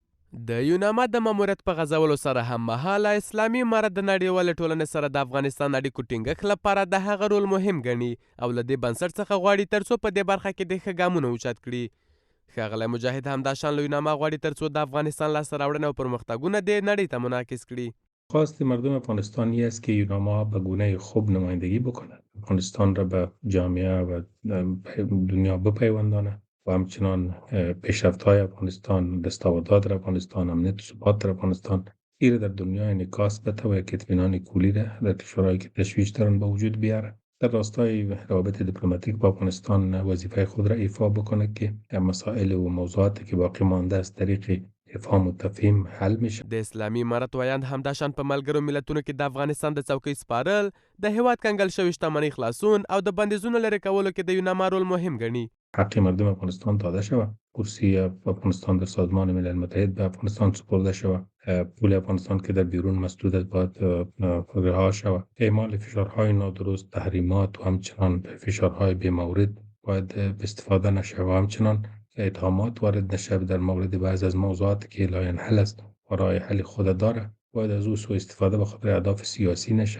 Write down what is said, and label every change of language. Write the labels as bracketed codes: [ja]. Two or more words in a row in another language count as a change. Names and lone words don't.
[ps] د یوناما د ماموریت په غځولو سره هم مهاله اسلامي امارت د نړیوالې ټولنې سره د افغانستان اړیکو ټینګښت لپاره د هغه رول مهم ګڼي او له دې بنسټ څخه غواړي ترڅو په دې برخه کې د ښه ګامونه اوچت کړي. ښاغلی مجاهد همداشان له یوناما غواړي ترڅو د افغانستان لاسته راوړنې او پرمختګونه د نړۍ ته منعکس کړي. [fa] خواست مردم افغانستان این است که یوناما به گونه خوب نمایندگی بکند، افغانستان را به جامعه و دنیا بپیونداند و همچنان پیشرفت‌های افغانستان، دستاوردات در افغانستان، امنیت و ثبات در افغانستان این در دنیا انعکاس بده و یک اطمینان کلی را در کشورهایی که تشویش دارند به وجود بیاره. در راستای روابط دیپلماتیک با افغانستان وظیفه خود را ایفا بکنه که مسائل و موضوعاتی که باقی مانده از طریق افهام و تفهیم حل میشه. [ps] د اسلامي امارت ویاند همداشان په ملګرو ملتونو کې د افغانستان د څوکۍ سپارل، د هیواد کنګل شوې شتمنۍ خلاصون او د بندیزونو لرې کولو کې د یوناما رول مهم ګڼي. [fa] حق مردم افغانستان داده شود، کرسی افغانستان در سازمان ملل متحد به افغانستان سپرده شود، پول افغانستان که در بیرون مسدود است باید رها شود، اعمال فشارهای نادرست، تحریمات و همچنان فشارهای بی‌مورد باید به استفاده نشود و همچنان اتهامات وارد نشود در مورد بعض از موضوعاتی که لاینحل است و راه حل خود داره باید از او سوء استفاده به خاطر اهداف سیاسی نشه.